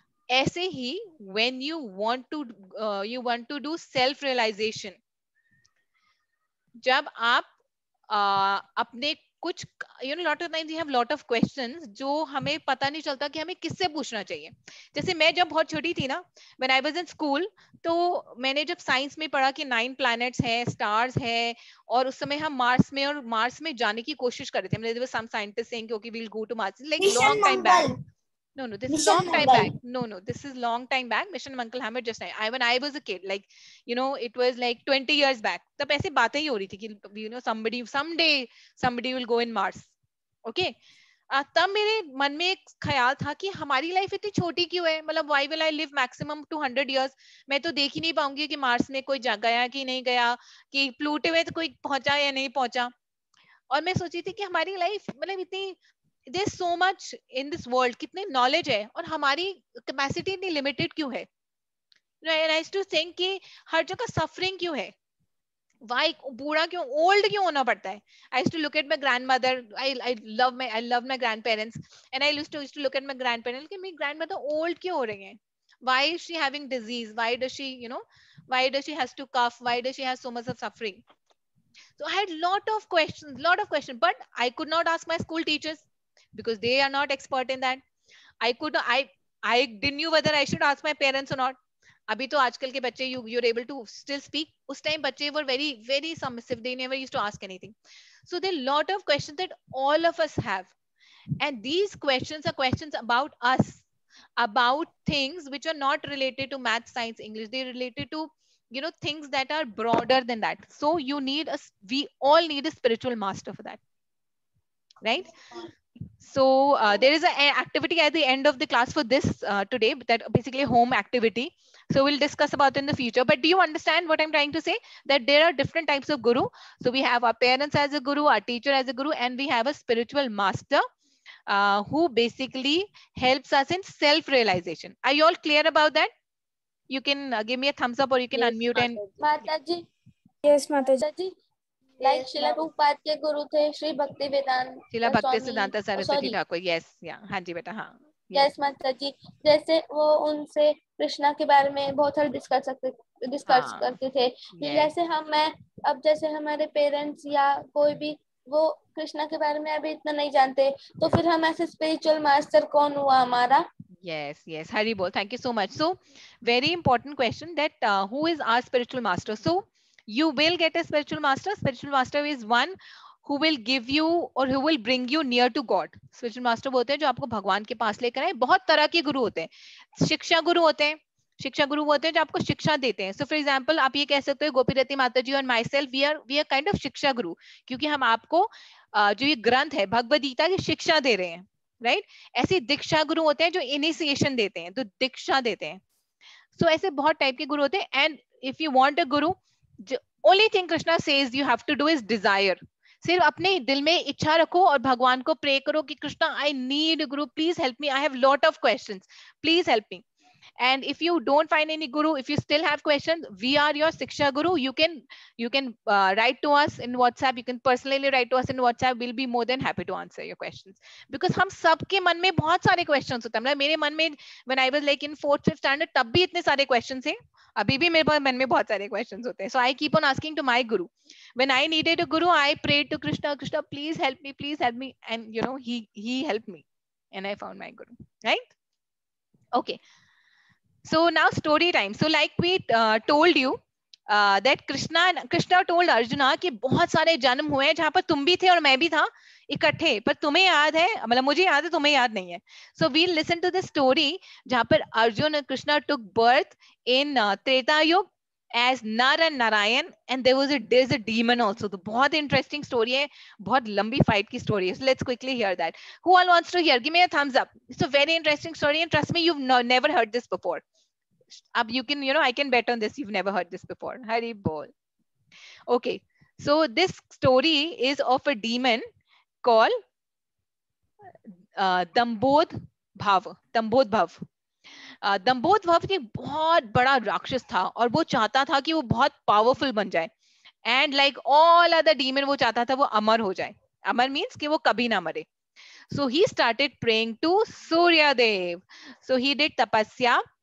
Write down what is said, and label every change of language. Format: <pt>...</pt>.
<hi>ऐसे ही</hi> <en>when you want to do self realization,</en> <hi>जब आप अपने कुछ</hi> <en>lot of times we have lot of questions</en> <hi>जो हमें पता नहीं चलता कि हमें किससे पूछना चाहिए। जैसे मैं जब बहुत छोटी थी ना,</hi> <en>when I was in school,</en> <hi>तो मैंने जब साइंस में पढ़ा कि 9 planets है, स्टार्स है, और उस समय हम मार्स में जाने की कोशिश कर रहे थे।</hi> <en>there were some scientists saying कि okay we'll go to Mars, like long time back. No, this is long time back. No, this is long time back. Mission Mangal Hammer just when I was a kid, like it was like 20 years back.</en> <hi>तब ऐसी बातें ही हो रही थी कि</hi> <en>somebody someday somebody will go in Mars. Okay.</en> <hi>तब मेरे मन में एक ख्याल था कि हमारी लाइफ इतनी छोटी क्यों है, मतलब</hi> <en>why will I live maximum 200 years?</en> <hi>मैं तो देख ही नहीं पाऊंगी कि मार्स में कोई गया कि नहीं गया, कि प्लूटो में तो कोई पहुंचा या नहीं पहुंचा। और मैं सोची थी कि हमारी लाइफ मतलब इतनी</hi> <en>there's so much in this world,</en> <hi>कितने नॉलेज है और हमारी कैपेसिटी इतनी लिमिटेड क्यों है।</hi> <en>I used to think</en> <hi>कि हर जगह सफरिंग क्यों है, why बूढ़ा क्यों, ओल्ड क्यों होना पड़ता है।</hi> <en>I used to look at my grandmother, I love my grandparents, and I used to look at my grandparents</en> <hi>कि मेरी grandmother ओल्ड क्यों हो रही हैं,</hi> <en>why is she having disease, why does she has to cough, why does she have so much of suffering. So I had lot of questions, but I could not ask my school teachers because they are not expert in that. I didn't know whether I should ask my parents or not.</en> <hi>अभी तो आजकल के बच्चे</hi> <en>you're able to still speak.</en> <hi>उस time बच्चे</hi> <en>were very very submissive. They never used to ask anything. So there are a lot of questions that all of us have, and these questions are questions about us, about things which are not related to math, science, English. They're related to things that are broader than that. So we all need a spiritual master for that, right? So there is an activity at the end of the class for this today, that basically home activity. So we'll discuss about it in the future. But do you understand what I'm trying to say? That there are different types of guru. So we have our parents as a guru, our teacher as a guru, and we have a spiritual master who basically helps us in self-realization. Are you all clear about that? You can give me a thumbs up, or you can unmute and. Mataji. Yes, Mataji.</en> <hi>Like Srila Prabhupada के गुरु थे श्री भक्ति वेदांत Srila Bhakti Siddhanta Saraswati Thakur. Yes, yeah, हाँ जी बेटा, हाँ. Yes माता जी, जैसे वो उनसे कृष्णा के बारे में बहुत सारे डिस्कस करते थे। जैसे जैसे हमारे पेरेंट्स या कोई भी वो कृष्णा के बारे में अभी इतना नहीं जानते, तो फिर हम ऐसे स्पिरिचुअल मास्टर कौन हुआ हमारा?</hi> <en>Yes, Hari Bol, thank you so much. So very important question, that who is our spiritual master? So you will get a spiritual master. Spiritual master is one who will give you or who will bring you near to God.</en> <hi>Spiritual master बोलते हैं जो आपको भगवान के पास लेकर आए। बहुत तरह के गुरु होते हैं। शिक्षा गुरु होते हैं, जो आपको शिक्षा देते हैं।</hi> <en>So for example,</en> <hi>आप ये कह सकते हो गोपीरती माता जी और</hi> <en>myself, we are kind of</en> <hi>शिक्षा गुरु, क्योंकि हम आपको जो ये ग्रंथ है भगवद गीता की शिक्षा दे रहे हैं, राइट? ऐसे दीक्षा गुरु होते हैं जो इनिशिएशन देते हैं, तो दीक्षा देते हैं।</hi> <en>So</en> <hi>ऐसे बहुत टाइप के गुरु होते हैं।</hi> <en>And if you want a guru, only thing Krishna says you have to do is desire.</en> <hi>सिर्फ अपने दिल में इच्छा रखो और भगवान को प्रे करो कि</hi> <en>Krishna I need a guru, please help me, I have lot of questions, please help me. And if you don't find any guru, if you still have questions, we are your Shiksha Guru. You can write to us in WhatsApp. You can personally write to us in WhatsApp. We'll be more than happy to answer your questions.</en> <hi>Because हम सबके मन में बहुत सारे questions होते हैं. मतलब मेरे मन में</hi> <en>when I was like in 4th, 5th standard,</en> <hi>तब भी इतने सारे questions थे. अभी भी मेरे मन में बहुत सारे questions होते हैं.</hi> <en>So I keep on asking to my guru. When I needed a guru, I prayed to Krishna. Krishna, please help me. And he helped me, and I found my guru. Right? Okay. So now story time. So like we told you that Krishna told Arjuna</en> <hi>कि बहुत सारे जन्म हुए हैं जहाँ पर तुम भी थे और मैं भी था इकट्ठे, पर तुम्हें याद है, मतलब मुझे याद है, तुम्हें याद नहीं है.</hi> <en>So we'll listen to the story</en> <hi>जहाँ पर</hi> <en>Arjuna and Krishna took birth in Treta Yuga, as Nar and Narayan, and there's a demon also.</en> <hi>तो बहुत interesting story है,</hi> <en>बहुत लंबी fight की story है. So let's quickly hear that. Who all wants to hear? Give me a thumbs up. It's a very interesting story, and trust me, you've never heard this before. You can, I can bet on this. You've never heard this before. Hari bol. Okay, so this story is of a demon called Dambodh Bhav. Dambodh Bhav.</en> <hi>दम्बोध भव एक बहुत बड़ा राक्षस था और वो चाहता था कि वो बहुत पावरफुल बन जाए</hi> <en>and like all other demon</en> <hi>वो चाहता था वो अमर हो जाए. अमर मीन्स कि वो कभी ना मरे.</hi> <en>So he started praying to Surya Dev. So he did tapasya.</en>